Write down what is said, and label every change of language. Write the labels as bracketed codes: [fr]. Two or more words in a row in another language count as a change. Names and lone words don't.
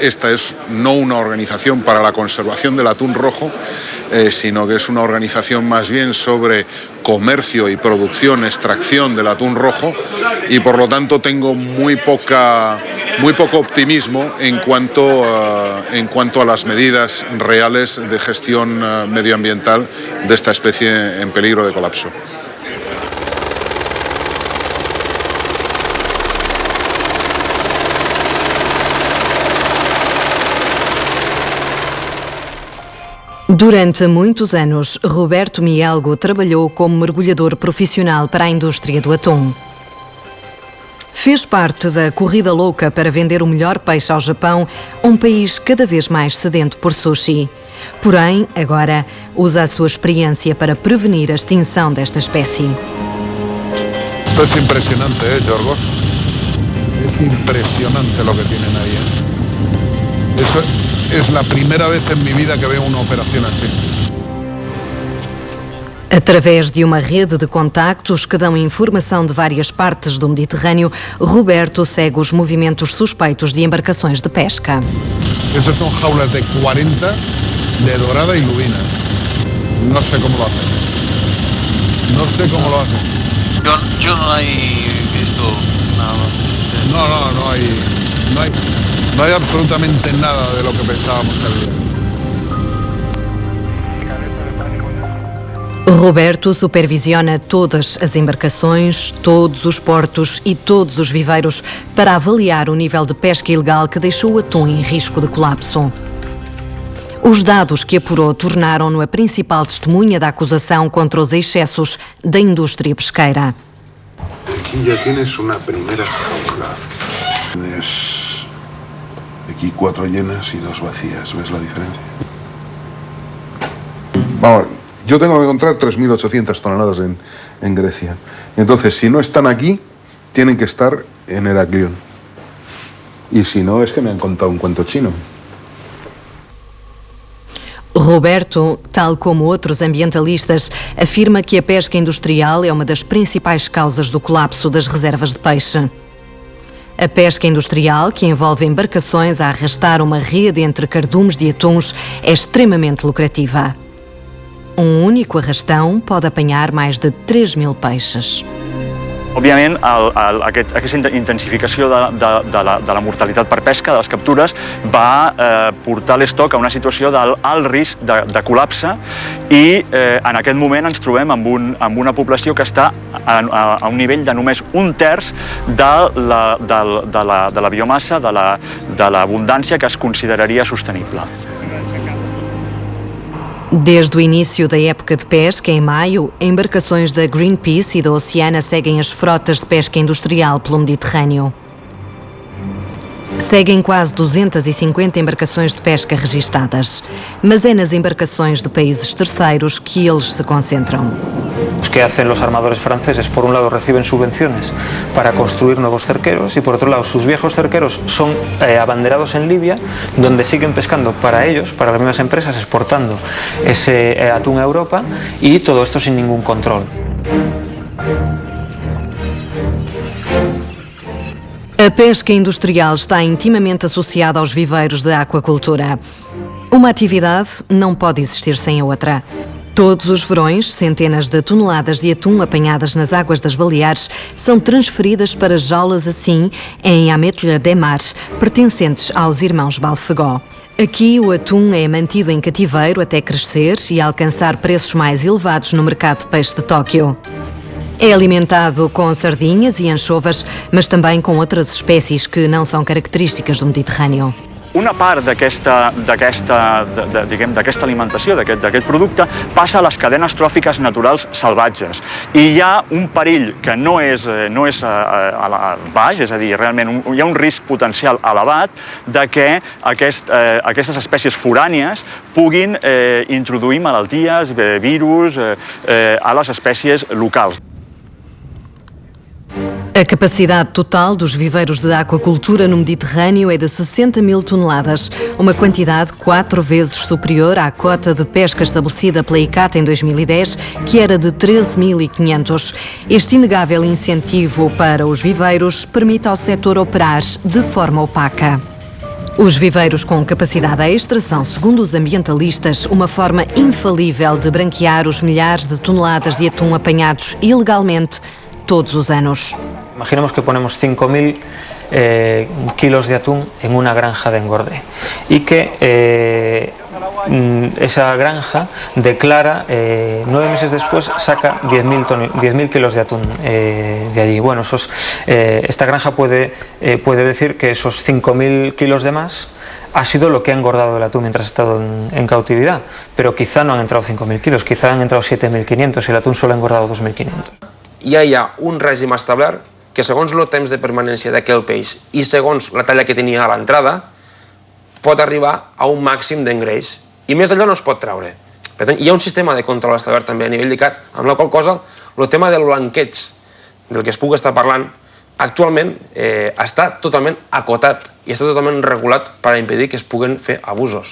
[es] esta es no una organización para la conservación del atún rojo, sino que es una organización más bien sobre comercio y producción, extracción del atún rojo, y por lo tanto tengo muy poco optimismo en cuanto a las medidas reales de gestión medioambiental de esta especie en peligro de colapso. [pt] Durante muitos anos, Roberto Mielgo trabalhou como mergulhador profissional para a indústria do atum. Fez parte da corrida louca para vender o melhor peixe ao Japão, um país cada vez mais sedento por sushi. Porém, agora, usa a sua experiência para prevenir a extinção desta espécie. [es] Esto es impresionante, Yorgos? Es impresionante lo que tienen ahí, Eso es la primera vez en mi vida que veo una operación así. [pt] Através de uma rede de contactos que dão informação de várias partes do Mediterrâneo, Roberto segue os movimentos suspeitos de embarcações de pesca. [es] Esas son jaulas de 40 de dorada y lubina. No sé cómo lo hacen. No sé cómo lo hacen. Yo no he visto nada. No hay absolutamente nada de lo que pensábamos que había. [pt] Roberto supervisiona todas as embarcações, todos os portos e todos os viveiros para avaliar o nível de pesca ilegal que deixou o atum em risco de colapso. Os dados que apurou tornaram-no a principal testemunha da acusação contra os excessos da indústria pesqueira. [es] Aqui já tienes uma primeira jaula. Tienes aqui 4 llenas e 2 vacías. ¿Ves la diferencia? Vamos, yo tengo que encontrar 3.800 toneladas en Grecia. Entonces, si no están aquí, tienen que estar en Heraclión. Y si no, es que me han contado un cuento chino. [pt] Roberto, tal como outros ambientalistas, afirma que a pesca industrial é uma das principais causas do colapso das reservas de peixe. A pesca industrial, que envolve embarcações a arrastar uma rede entre cardumes de atuns, é extremamente lucrativa. Um único arrastão pode apanhar mais de 3.000 peixes. [ca] Òbviament, aquesta intensificació de la mortalitat per pesca, de les captures, va portar l'estoc a una situació d'alt risc de col·lapse i en aquest moment ens trobem amb una població que està a un nivell de només 1/3 de la biomassa, de l'abundància que es consideraria sostenible. [pt] Desde o início da época de pesca, em maio, embarcações da Greenpeace e da Oceana seguem as frotas de pesca industrial pelo Mediterrâneo. Seguem quase 250 embarcações de pesca registadas, mas é nas embarcações de países terceiros que eles se concentram. [es] ¿Qué hacen los armadores franceses? Por un lado reciben subvenciones para construir nuevos cerqueros y por otro lado sus viejos cerqueros son abanderados en Libia, donde siguen pescando para ellos, para las mismas empresas, exportando ese atún a Europa y todo esto sin ningún control. [pt] A pesca industrial está intimamente associada aos viveiros de aquacultura. Uma atividade não pode existir sem a outra. Todos os verões, centenas de toneladas de atum apanhadas nas águas das Baleares são transferidas para jaulas assim em Ametlla de Mar, pertencentes aos irmãos Balfegó. Aqui o atum é mantido em cativeiro até crescer e alcançar preços mais elevados no mercado de peixe de Tóquio. É alimentado com sardinhas e anchovas, mas também com outras espécies que não são características do Mediterrâneo. [ca] Una part d'aquesta alimentació, d'aquest producte, passa a les cadenes tròfiques naturals salvatges. I hi ha un perill que no és baix, és a dir, realment hi ha un risc potencial elevat de que aquestes espècies forànies puguin introduir malalties, virus a les espècies locals. [pt] A capacidade total dos viveiros de aquacultura no Mediterrâneo é de 60 mil toneladas, uma quantidade 4 vezes superior à cota de pesca estabelecida pela ICAT em 2010, que era de 13.500. Este inegável incentivo para os viveiros permite ao setor operar de forma opaca. Os viveiros com capacidade extra são, segundo os ambientalistas, uma forma infalível de branquear os milhares de toneladas de atum apanhados ilegalmente todos os anos. [es] Imaginemos que ponemos 5.000 kilos de atún en una granja de engorde y que esa granja declara, 9 meses después saca 10.000 kilos de atún de allí. Bueno, esta granja puede decir que esos 5.000 kilos de más ha sido lo que ha engordado el atún mientras ha estado en cautividad, pero quizá no han entrado 5.000 kilos, quizá han entrado 7.500 y el atún solo ha engordado 2.500. [ca] Ja hi ha un règim establert que segons el temps de permanència d'aquell peix i segons la talla que tenia a l'entrada pot arribar a un màxim d'engreix i més d'allò no es pot treure. Per tant, hi ha un sistema de control establert també a nivell d'ICAT, amb la qual cosa el tema del blanqueig del que es pugui estar parlant actualment està totalment acotat i està totalment regulat per impedir que es puguen fer abusos.